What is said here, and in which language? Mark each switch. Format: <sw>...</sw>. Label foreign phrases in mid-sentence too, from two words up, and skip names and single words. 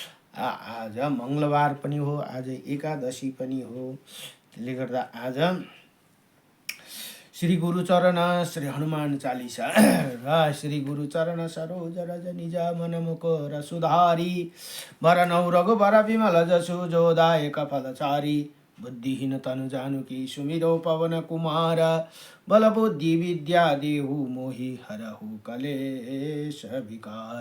<ne>आज मङ्गलबार पनि हो, आज एकादशी पनि हो। त्यसले गर्दा आज श्री गुरुचरण श्री हनुमान चालिसा र</ne> <awa>श्री गुरुचरण सरोज रज निज मन मुकुर सुधारी वरनौ रघुबर विमल जसु जोदायक फलचारी बुद्धिहीन तनु जानुकी सुमिरो पवन कुमार बल बुद्धि विद्या देहु मोहि हरहु कलेश विकार।</awa>